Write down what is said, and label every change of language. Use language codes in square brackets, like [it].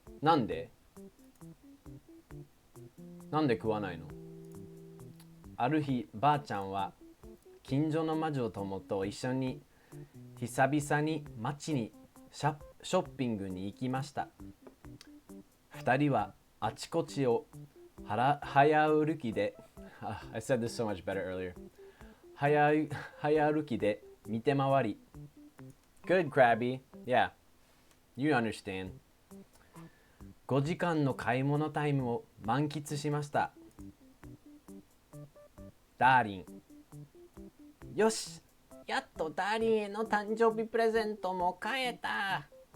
[ja] なんで食わないの？ある日、ばあちゃんは近所の魔女友と一緒に久々に街にショッピングに行きました。二人はあちこちを早歩きで [en] I said this so much better earlier. [ja] 早歩きで見て回り Good, Krabby. [en] Yeah, you understand. [ja] 5時間の買い物タイムを満喫しました。ダーリン。よし、やっとダーリンへの誕生日プレゼントも買えた。